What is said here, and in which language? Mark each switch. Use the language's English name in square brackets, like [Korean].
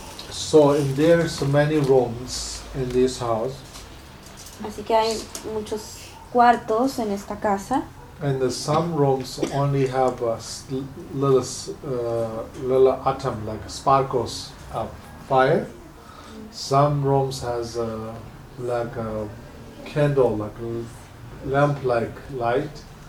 [English] So there are so many rooms in this house. [Spanish] Así que hay muchos cuartos en esta casa. [English] And some rooms only have a little little atom, like sparkles of fire. Some rooms has like a candle, like lamp like light.